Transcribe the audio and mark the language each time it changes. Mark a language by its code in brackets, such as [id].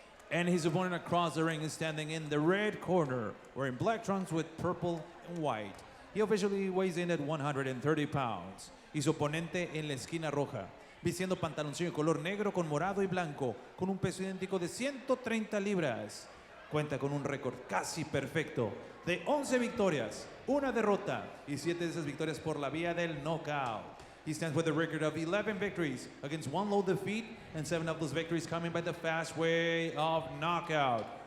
[en] And his opponent across the ring is standing in the red corner, wearing black trunks with purple and white. He officially weighs in at 130 pounds. [es] Y su oponente en la esquina roja, vistiendo pantaloncillo color negro con morado y blanco, con un peso idéntico de 130 libras. Cuenta con un récord casi perfecto de 11 victorias, 1 derrota y 7 de esas victorias por la vía del knockout. [en] He stands with a record of 11 victories against 1 low defeat and 7 of those victories coming by the fast way of knockout.